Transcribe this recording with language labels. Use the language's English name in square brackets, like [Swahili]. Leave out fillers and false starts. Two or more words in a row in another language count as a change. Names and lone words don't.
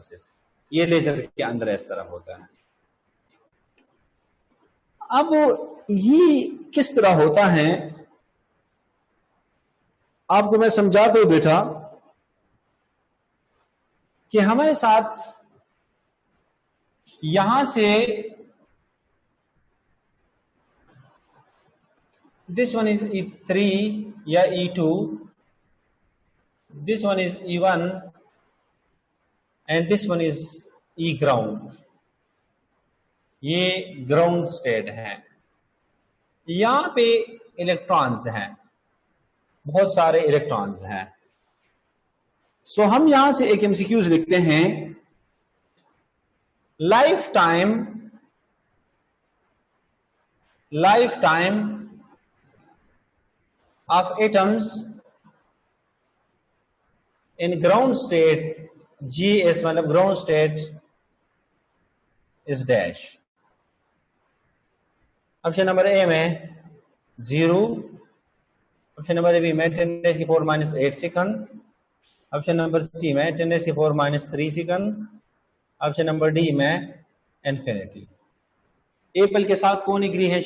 [Hindi] ये लेजर के अंदर इस तरह होता है। अब ये किस तरह होता है आपको मैं समझा दो बेटा कि हमारे साथ यहां से [English] this one is E3 [Hindi] या [English] E2, this one is E1 and this one is E ground. [Hindi] ये ग्राउंड स्टेट है। यहां पे इलेक्ट्रॉन्स हैं, बहुत सारे इलेक्ट्रॉन्स हैं। सो हम यहां से एक एमसीक्यूज लिखते हैं, [English] life time of atoms in ground state, GS मतलब ground state is dash। option number [Hindi] ए में 0, [English] option number [Hindi] बी में 10⁻⁻8 सेकंड, [English] option number [Hindi] सी में 10⁻⁻3 सेकंड, [English] option number [Hindi] डी में इंफिनिटी। एप्पल के साथ कौन एग्री है?